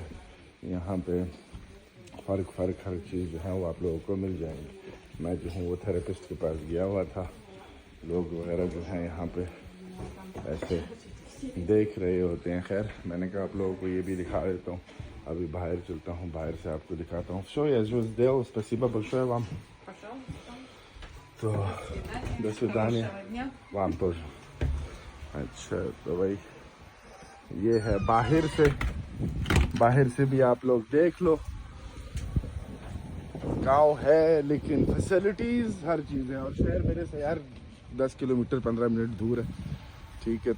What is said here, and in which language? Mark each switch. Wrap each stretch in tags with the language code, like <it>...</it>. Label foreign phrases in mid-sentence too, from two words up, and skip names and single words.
<hi>यहाँ पे फ़र्क हर चीज़ जो है वो आप लोगों को मिल जाएंगी। मैं जो हूँ वो थेरेपिस्ट के पास गया हुआ था। लोग वगैरह जो हैं यहाँ पे ऐसे देख रहे होते हैं। खैर, मैंने कहा आप लोगों को ये भी दिखा देता हूँ। अभी बाहर चलता हूँ, बाहर से आपको दिखाता हूँ।</hi> <ru>Спасибо большое вам. तो до свидания. вам тоже.</ru> <hi>अच्छा, तो भाई ये है बाहर से भी आप लोग देख लो। गांव है लेकिन फैसिलिटीज़ हर चीज़ है। और शहर मेरे से यार 10 किलोमीटर 15 मिनट दूर है, ठीक है।</hi>